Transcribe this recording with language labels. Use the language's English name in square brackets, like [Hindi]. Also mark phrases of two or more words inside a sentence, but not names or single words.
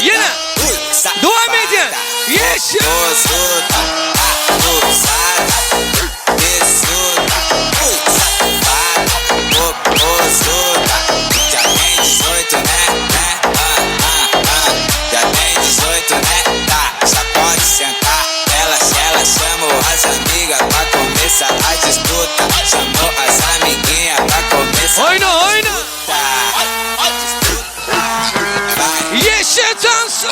[Turkish] Yine. Devam edeceğiz. Yeşil. [Portuguese] Abusada, tesuda, safada, popozuda. Já tem 18, né? Já tem 18, né? Tá, já pode sentar. Ela chamou as amigas pra começar a disputa. Chamou as amiguinhas pra começar [Turkish] Oyna, [Portuguese] a [Turkish] oyna. [Portuguese] disputa. [Turkish] Yeşil dansı.